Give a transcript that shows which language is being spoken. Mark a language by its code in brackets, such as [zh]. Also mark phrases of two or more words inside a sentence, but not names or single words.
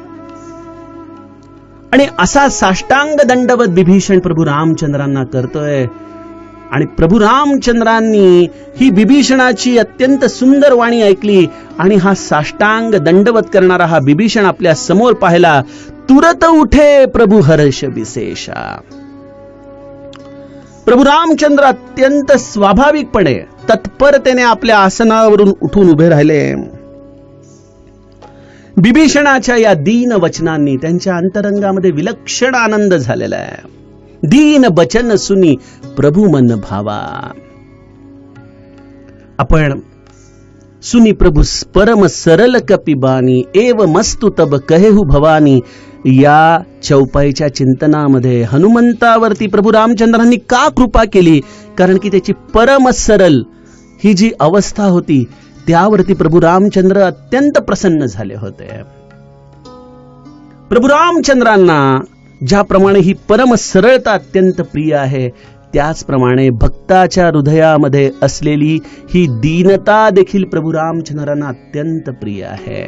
[mr] आणि असा साष्टांग दंडवत बिभीषण प्रभू रामचंद्रांना करतोय. आणि प्रभू रामचंद्रांनी ही बिभीषणाची अत्यंत सुंदर वाणी ऐकली आणि हा साष्टांग दंडवत करणारा हा बिभीषण आपल्या समोर पाहिला. [awa] तुरत उठे प्रभू हर्ष विशेषा. [mr] प्रभू रामचंद्र अत्यंत स्वाभाविकपणे तत्परतेने आपल्या आसनावरून उठून उभे राहिले. बिभीषणाच्या या दीन वचनांनी त्यांच्या अंतरंगामध्ये विलक्षण आनंद झालेला आहे. [awa] दीन बचन सुनी प्रभू मन भावा. [mr] आपण [awa] सुनी प्रभू परम सरल कपिबानी एव मस्तु तब कहेहु भवानी [mr] या चौपाईच्या चिंतनामध्ये हनुमंतावरती प्रभू रामचंद्रांनी का कृपा केली? कारण की त्याची परम सरल ही जी अवस्था होती त्यावरती प्रभू रामचंद्र अत्यंत प्रसन्न झाले होते. प्रभू रामचंद्रांना ज्याप्रमाणे ही परम सरळता अत्यंत प्रिय आहे, त्याचप्रमाणे भक्ताच्या हृदयामध्ये असलेली ही दीनता देखील प्रभू रामचंद्रांना अत्यंत प्रिय आहे.